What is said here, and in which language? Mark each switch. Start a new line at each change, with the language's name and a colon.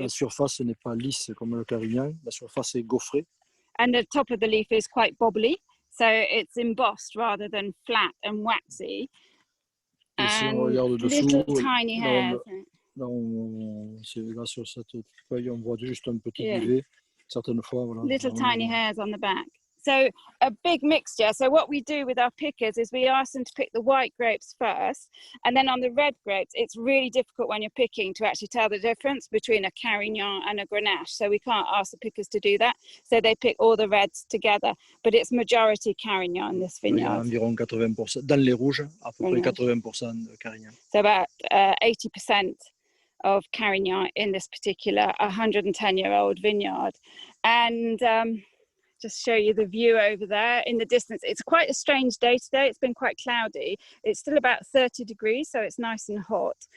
French: La surface n'est pas lisse comme le Carignan. La surface est gaufrée.
English: And the top of the leaf is quite bobbly. So it's embossed rather than flat and waxy. And little tiny hairs.
French: Là, sur cette feuille, on voit juste un petit duvet. Certaines fois, voilà.
English: Little tiny hairs on the back. So a big mixture. So what we do with our pickers is we ask them to pick the white grapes first, and then on the red grapes, it's really difficult when you're picking to actually tell the difference between a Carignan and a Grenache. So we can't ask the pickers to do that. So they pick all the reds together, but it's majority Carignan in this vineyard.
French: Environ 80%. Dans les rouges, à peu près 80% de Carignan.
English: So about 80% of Carignan in this particular 110-year-old vineyard. And just show you the view over there in the distance. It's quite a strange day today. It's been quite cloudy. It's still about 30 degrees, so it's nice and hot.